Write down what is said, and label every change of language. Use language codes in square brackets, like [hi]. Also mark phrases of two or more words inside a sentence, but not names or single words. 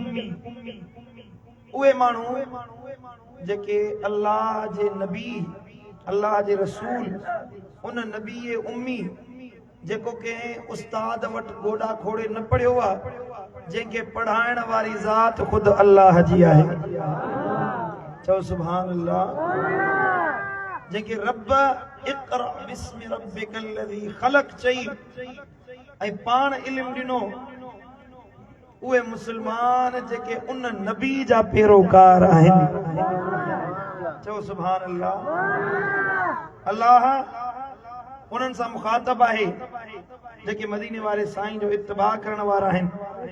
[sd] उहे माण्हू जेके अल्लाह जे नबी, अल्लाह जे रसूल उन नबी उम्मी जेको के उस्ताद वट गोडा खोड़े न पढ़ियो आ, जेके पढ़ाइण वारी ज़ात खुद अल्लाह जी आहे। चओ [ar] سبحان الله. [sd] जेके रब [ar] اقرأ باسم ربك الذي خلق [sd] चई ऐं पाण इल्म ॾिनो, उहे मुसलमान जेके उन नबी जा पैरोकार आहिनि। चओ [ar] سبحان الله. [sd] अल्लाह उन्हनि सां मुखातब आहे जेके मदीने वारे साईं जो इत्तिबा करण वारा आहिनि।